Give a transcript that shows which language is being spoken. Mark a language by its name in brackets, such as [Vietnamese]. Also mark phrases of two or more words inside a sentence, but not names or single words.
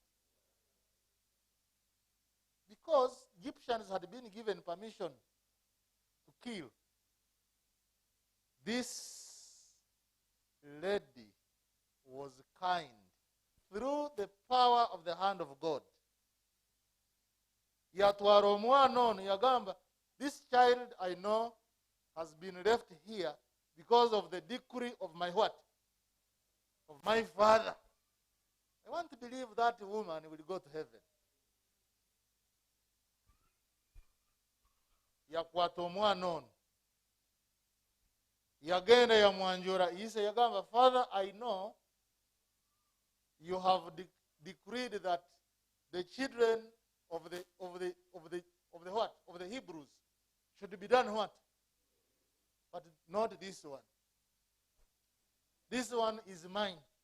[English] Because Egyptians had been given permission to kill. This lady was kind through the power of the hand of God. [Nyoro] Yatwara omwana ono yagamba, [English] this child I know has been left here because of the decree of my what? Of my father. I want to believe that woman will go to heaven. [Nyoro] Yakwata omwana ono. Yagenda yamwanjura. Yise yagamba, [English] Father, I know you have decreed that the children of the what? Of the Hebrews should be done what? But not this one. This one is mine.